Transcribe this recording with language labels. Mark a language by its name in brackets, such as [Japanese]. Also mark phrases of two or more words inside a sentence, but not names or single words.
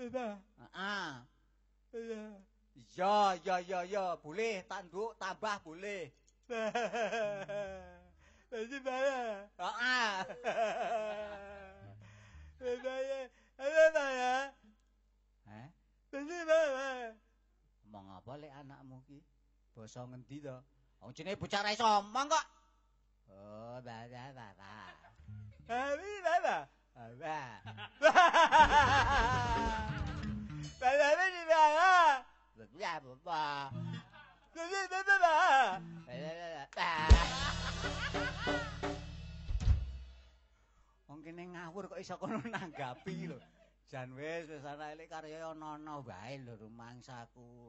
[Indonesian] Ya, boleh tanduk tambah boleh. Masih bayar. Bayar. Masih bayar. [Javanese] Ngomong apa lek anakmu ki? Basa ngendi to? Wong jenenge bocah ra iso omong kok. Oh, baba. Baba. Baba di baba. Ya, baba. Wong kene ngawur kok iso kono nanggapi lho. Jan wis ana elek karya ana wae lho rumangsaku.